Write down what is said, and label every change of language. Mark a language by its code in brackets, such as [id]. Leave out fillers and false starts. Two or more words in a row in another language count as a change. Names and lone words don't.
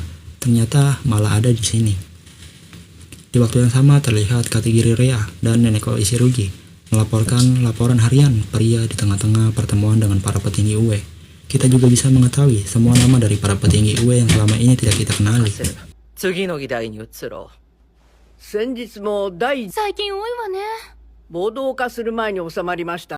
[id] Ternyata malah ada di sini. Di waktu yang sama terlihat Kategiri Rea dan Neneko Ishirugi melaporkan laporan harian pria di tengah-tengah pertemuan dengan para petinggi UE. Kita juga bisa mengetahui semua nama dari para petinggi UE yang selama ini tidak kita kenali. [ja] 次の議題に移ろう。先日も第最近多いわね。暴動化する前に収まりました